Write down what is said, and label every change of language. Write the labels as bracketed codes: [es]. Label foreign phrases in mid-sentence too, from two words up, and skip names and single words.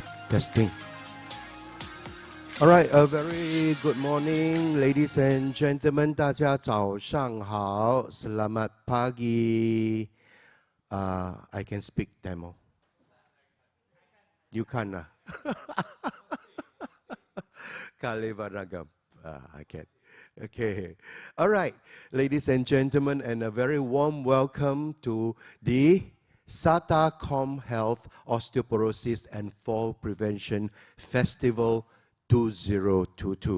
[en] Testing. All right, a very good morning, ladies and gentlemen. [zh] 大家早上好. [ms] Selamat pagi. [en] I can speak Tamil. You can. 𝗘𝗩𝗘𝗡𝗧. I can. Okay. All right, ladies and gentlemen, and a very warm welcome to the SATA CommHealth Osteoporosis and Fall Prevention Festival 2022.